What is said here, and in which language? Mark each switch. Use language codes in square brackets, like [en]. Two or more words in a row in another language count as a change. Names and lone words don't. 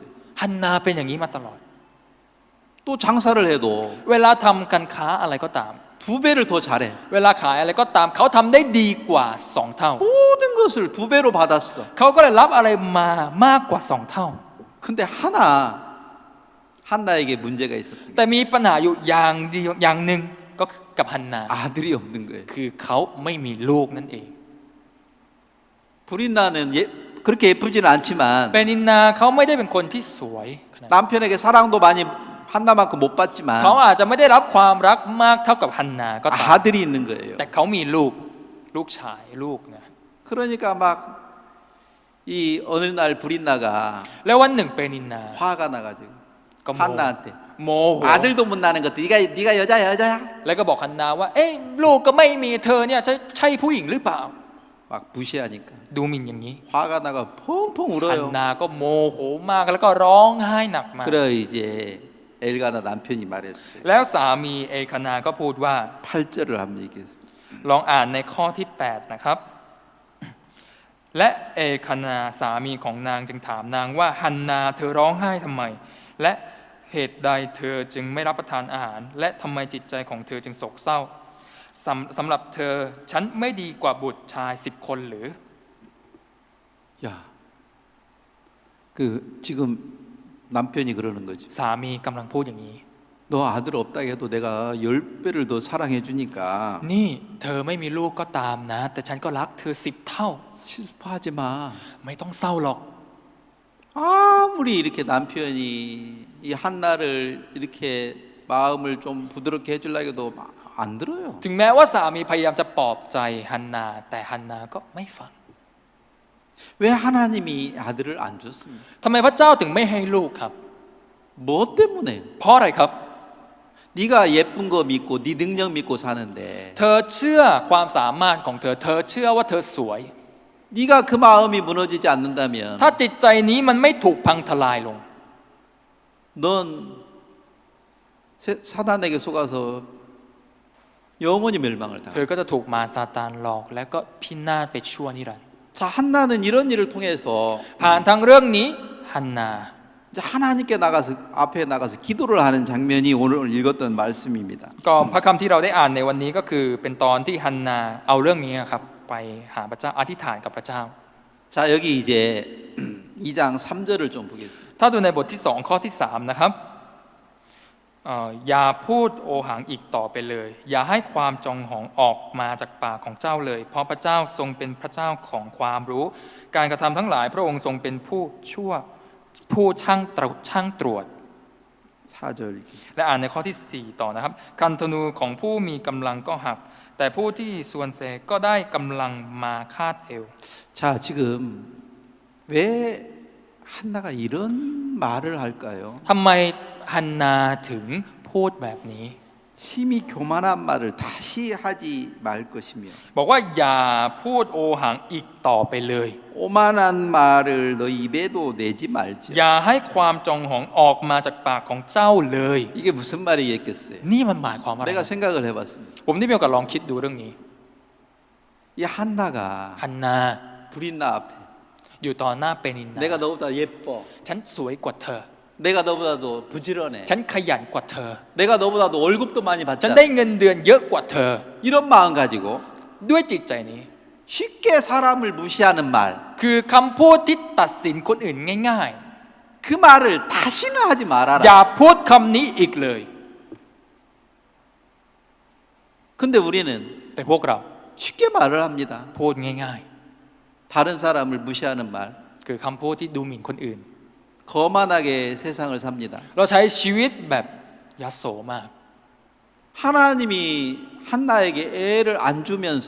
[th] ฮันนาเป็นอย่างนี้มาตลอด [ko] 또 장사를 해도 [th] เวลาทำการค้าอะไรก็ตาม [ko] 두 배를 더 잘해 [th] เวลาขายอะไรก็ตามเขาทำได้ดีกว่า2 เท่า [ko] 모든 것을 두 배로 받았어 [th] เขาก็เลยรับอะไรมามากกว่า2 เท่า [ko] 근데 한나에게 문제가 있었던 [th] แต่มีปัญหาอยู่อย่างเดียวอย่างหนึ่งก็คือกับฮันนา [ko] 게 아들이 없는 거예요 [th] คือเขาไม่มีลูกนั่นเอง [ko] 브린나는 그렇게 예쁘지는 않지만 [th] เปนินนาเขาไม่ได้เป็นคนที่สวยขนาดนั้น [ko] 남편에게 사랑도 많이 한나만큼 못 받지만 [th] เขาอาจจะไม่ได้รับความรักมากเท่ากับฮันนาก็ตาม [ko] 아들이 있는 거예요 [th] แต่เขามีลูกชายลูกนะ [ko] 그러니까 막 이 어느 날 브린나가 [th] แล้ววันหนึ่งเปนินนา [ko] 화가 나가지고 [th] ก็ [ko] 한나한테 [th] โมโห [ko] 아들도 못 낳는 것도 네가 여자야 [th] แล้วก็บอกฮันนาว่าเอ๊ะลูกก็ไม่มีเธอเนี่ยใช่ผู้หญิงหรือเปล่า [ko] 막 무시하니까 [th] ดูหมิ่นอย่างนี้ [ko] 화가 나가 펑펑 [th] ฮัน [ko] 울어요 [th] นาก็โมโหมากแล้วก็ร้องไห้หนักมาก [ko] 그래 이제 엘가나 남편이 말했어요 [th] แล้วสามีเอคานาก็พูดว่า [ko] 8절을 한번 얘기했어요 [th] ลองอ่านในข้อที่8นะครับและเอคานาสามีของนางจึงถามนางว่าฮันนาเธอร้องไห้ทำไมและเหตุใดเธอจึงไม่รับประทานอาหารและทำไมจิตใจของเธอจึงโศกเศร้าสำหรับเธอฉันไม่ดีกว่าบุตรชาย10 คนหรือ [ko] 야, 그 지금 남편이 그러는 거지 [th] สามีกำลังพูดอย่างนี้ [ko] 너 아들 없다 해도 내가 10배를 더 사랑해 주니까 [th] นี่เธอไม่มีลูกก็ตามนะแต่ฉันก็รักเธอ10 เท่า [ko] 슬퍼하지 마 [th] ไม่ต้องเศร้าหรอก [ko] 아무리 이렇게 남편이 이 한나를 이렇게 마음을 좀 부드럽게 해주려고 해도 안 들어요 [th] ถึงแม้ว่าสามีพยายามจะปลอบใจฮันนาแต่ฮันนาก็ไม่ฟัง [ko] 왜 하나님이 아들을 안 줬습니까? [th] ทำไมพระเจ้าถึงไม่ให้ลูกครับ [ko] 뭐 때문에? [th] เพราะอะไรครับ [ko] 네가 예쁜 거 믿고 네 능력 믿고 사는데 [th] เธอเชื่อความสามารถของเธอ เธอเชื่อว่าเธอสวย [ko] 네가 그 마음이 무너지지 않는다면 [th] ถ้าจิตใจนี้มันไม่ถูกพังทลายลง [ko] 넌 사단에게 속아서 영원히 멸망을 [th] เธอ [ko] 당한다. [th] ก็จะถูกมารซาตานหลอกและก็พินาศไปชั่วนิรันดร์ [ko] 자, 한나는 이런 일을 통해서 [th] ผ่านทางเรื่องนี้ฮันนา [ko] 이제 하나님께 나가서 앞에 나가서 기도를 하는 장면이 오늘 읽었던 말씀입니다. [th] ก็พระคำที่เราได้อ่านในวันนี้ก็คือเป็นตอนที่ฮันนาเอาเรื่องนี้ครับไปหาพระเจ้าอธิษฐานกับพระเจ้า [ko] 자, 여기 이제 2장 3절을 좀 보겠습니다. [th] ถ้าดูในบทที่2ข้อที่3นะครับอย่าพูดโอหังอีกต่อไปเลย อย่าให้ความจองหองออกมาจากปากของเจ้าเลย เพราะพระเจ้าทรงเป็นพระเจ้าของความรู้ การกระทำทั้งหลายพระองค์ทรงเป็นผู้ชั่วผู้ช่างตรวจ [ko] 4절 읽겠습니다. [th] และอ่านในข้อที่4ต่อนะครับคันธนูของผู้มีกำลังก็หัก แต่ผู้ที่ส่วนเซก็ได้กำลังมาคาดเอว [ko] 자, 지금 왜 한나가 이런 말을 할까요? [th] ทำไมฮันนาถึงพูดแบบนี้ [ko] 심히 교만한 말을 다시 하지 말 것이며 [th] บอกว่าอย่าพูดโอหังอีกต่อไปเลย [ko] 오만한 말을 너 입에도 내지 말지. [th] อย่าให้ความจองหองออกมาจากปากของเจ้าเลย [ko] 이게 무슨 말이겠겠어요? [th] นี่มันหมายความว่าอะไร [ko] 내가 생각을 해봤습니다. [th] ผมได้มีโอกาสลองคิดดูเรื่องนี้ [ko] 이 한나가 [th] ฮันนา [ko] 브린나 앞에 [th] อยู่ตอนหน้าเปนินนา [ko] 내가 너보다 예뻐. [th] ฉันสวยกว่าเธอ [ko] 내가 너보다도 부지런해. [th] ฉันขยันกว่าเธอ [ko] 내가 너보다도 월급도 많이 [th] ฉัน [ko] 받잖아. [th] ได้เงินเดือนเยอะกว่าเธอ [ko] 이런 마음 가지고 [th] ด้วยจิตใจนี้ [ko] 쉽게 사람을 무시하는 말. [th] คือคำพูดที่ตัดสินคนอื่นง่าย [ko] 그 말을 다시는 하지 [th] ๆ [ko] 말아라. [th] อย่าพูดคำนี้อีกเลย [ko] 근데 우리는 [th] แต่พวกเรา [ko] 쉽게 말을 합니다. [th] พูดง่าย [ko] 다른 사람을 무시하는 말. [th] ๆ คือคำพูดที่ดูหมิ่นคนอื่น [ko] 거만하게 세상을 삽니다. [th] เราใช้ชีวิตแบบยโสมาก [ko] 하나님이 한나에게 애를 안 주면서